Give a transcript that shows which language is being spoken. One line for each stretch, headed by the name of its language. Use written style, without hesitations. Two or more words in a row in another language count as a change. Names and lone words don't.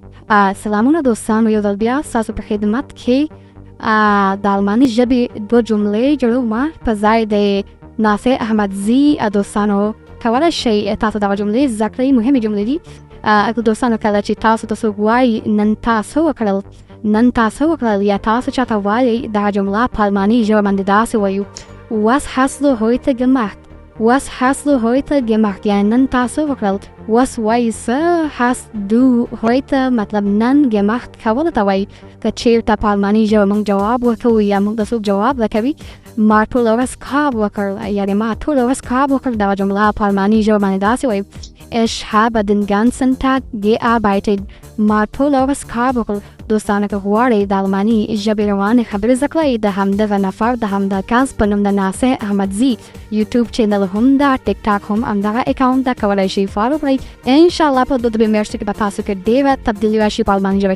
Pashto: سلامونه دوستانو، یو ځل بیا ستاسو په خدمت کې د الماني ژبې دوه جملې جوړوم په ځای د ناصر احمدزي. دوستانو کولی شئ تاسو دغه جملې زده کړئ، مهمې جملې دي. دوستانو کله چې تاسو ته څوک وایي نن تاسو وکړل یا تاسو چاته وایئ دغه جمله په الماني ژبه باندې داسې وایو:
German: Was hast du heute gemacht? Was hast du heute gemacht?
Pashto: یعنی نن تاسو وکړل. Was وایي څه،
German: hast du heute
Pashto: مطلب نن gemacht کولو ته وایي. که چېرته په الماني ژبه موږ جواب ورکوو یا موږ ته څوک جواب راکوي ما ټوله ورځ کار وکړ، یعنې ما ټوله ورځ کار وکړ، دغه جمله په الماني ژبه باندې داسې وایي:
German: Ich habe den ganzen Tag gearbeitet.
Pashto: ما ټوله ورځ کار وکړ. دوستانو که غواړئ د الماني ژبې روانې خبرې زده کړئ، د همدغه نفر د همدغه کس په نوم د ناصر احمدزي یوټیوب چینل هم ده، ټیک ټاک هم همدغه اکاونټ ده، کولی شئ فالو کړئ. انشاءالله په 2 میاشتو کې به تاسو کې ډېره تبدیلي راشي په الماني ژبه.